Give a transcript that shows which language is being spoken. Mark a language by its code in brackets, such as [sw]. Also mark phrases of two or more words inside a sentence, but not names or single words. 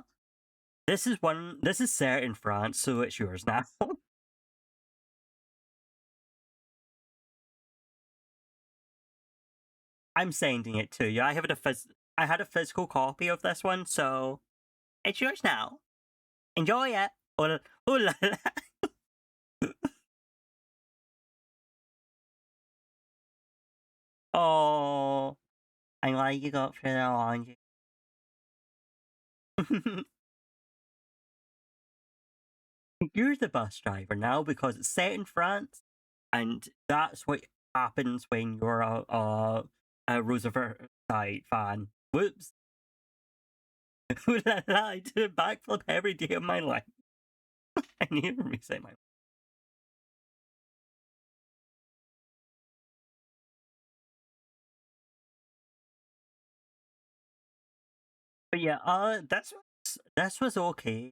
[en] This is set in France, so it's yours now. I'm sending it to you. I had a physical copy of this one, so it's yours now. Enjoy it. Ooh la la. Oh, I'm glad you got through the laundry. You're the bus driver now because it's set in France, and that's what happens when you're a Roosevelt fan. Whoops. Ooh la la, I do a backflip every day of my life. I need to reset my. But yeah, this was okay.